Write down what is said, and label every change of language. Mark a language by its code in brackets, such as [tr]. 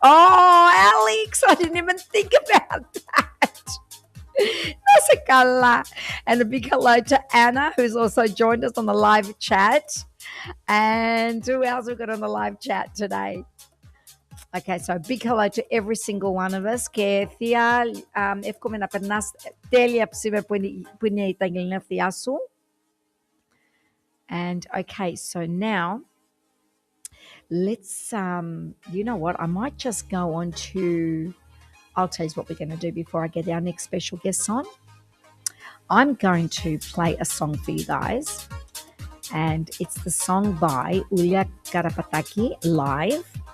[en] Oh, Alex, I didn't even think about that. Nasekala. And a big hello to Anna, who's also joined us on the live chat. And who else we've got on the live chat today? Okay, so a big hello to every single one of us. [el] Και θεία, εύχομαι να περνάς τέλεια σήμερα που είναι τα γενέθλιά σου. [en] And okay, so now let's, you know what, I might just go on to, I'll tell you what we're going to do before I get our next special guests on. I'm going to play a song for you guys, and it's the song by Roula Krikellis live.